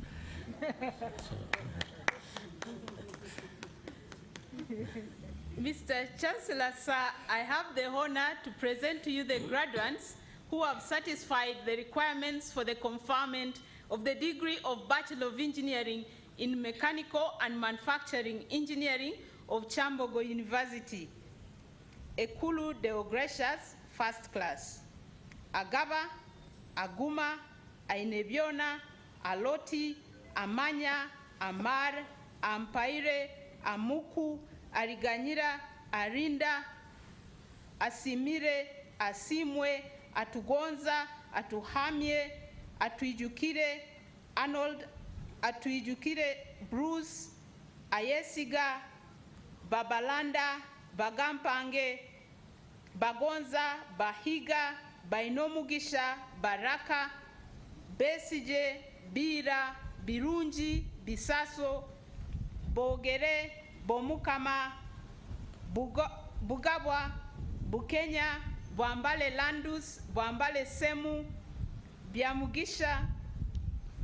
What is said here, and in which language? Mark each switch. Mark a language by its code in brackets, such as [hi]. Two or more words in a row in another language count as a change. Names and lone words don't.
[en] Mr. Chancellor, sir, I have the honor to present to you the graduates who have satisfied the requirements for the conferment of the degree of Bachelor of Engineering in Mechanical and Manufacturing Engineering of Kyambogo University. Ekulu Deogratias, first class. Agaba, Aguma, Ainebiona, Aloti, Amanya, Amar, Ampaire, Amuku, Ariganyira, Arinda, Asimire, Asimwe, Atugonza, Atuhamie, Atuijukire, Arnold, Atuijukire, Bruce, Ayesiga, Babalanda, Bagampange, Bagonza, Bahiga, Bainomugisha, Baraka, Besije, Bira, Birunji, Bisaso, Bogere, Bomukama, Bugabwa, Bukenya, Bwambale Landus, Bwambale Semu, Byamugisha,